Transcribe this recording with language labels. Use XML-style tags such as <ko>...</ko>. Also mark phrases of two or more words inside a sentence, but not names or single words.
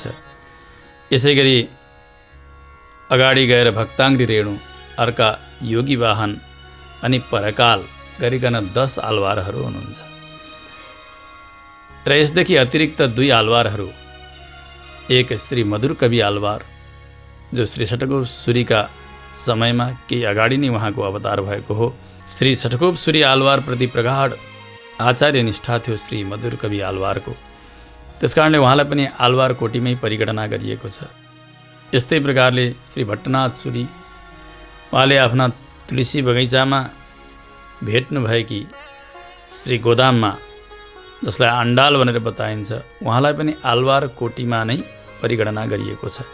<ne>यसै गरी अगाडि गएर भक्ताङ्ग्री रेणु, अर्का योगी वाहन अनि परकाल गरिकन 10 आलवारहरू हुनुहुन्छ। र यसदेखि अतिरिक्त 2 आलवारहरू, एक श्री मधुर कवि आलवार जो श्री षटकोप सूरीका समयमा केही अगाडि नै उहाँको अवतार भएको हो। श्री षटकोप सूरी आलवार प्रति प्रगाढ आचार्य निष्ठा थियो श्री मधुर कवि आलवारको, त्यसकारणले उहाँलाई पनि आलवार कोटीमै परिगणना गरिएको छ। यस्तै प्रकारले श्री भट्टनाथ सूरी, उहाँले आफ्ना तुलसी बगैँचामा भेट्नुभएकी श्री गोदाममा, जसलाई आण्डाल भनेर बताइन्छ, उहाँलाई पनि आलवार कोटीमा नै परिगणना गरिएको छ।</ne>